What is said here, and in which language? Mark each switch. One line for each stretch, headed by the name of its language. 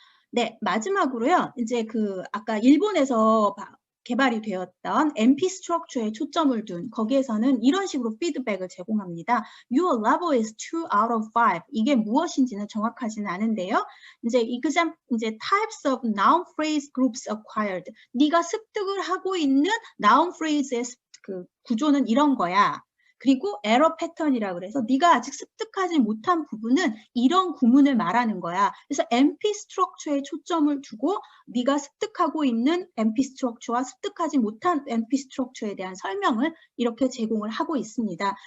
Korean: 네, 마지막으로요. 이제 그 아까 일본에서 개발이 되었던 MP 스트럭처에 초점을 둔 거기에서는 이런 식으로 피드백을 제공합니다.
English: Your level is 2 out of 5.
Korean: 이게 무엇인지는 정확하지는 않은데요. 이제 이제
English: types of noun phrase groups acquired.
Korean: 네가 습득을 하고 있는 noun phrase의 그 구조는 이런 거야. 그리고 에러 패턴이라고 그래서 네가 아직 습득하지 못한 부분은 이런 구문을 말하는 거야. 그래서 MP 스트럭처에 초점을 두고 네가 습득하고 있는 MP 스트럭처와 습득하지 못한 MP 스트럭처에 대한 설명을 이렇게 제공을 하고 있습니다.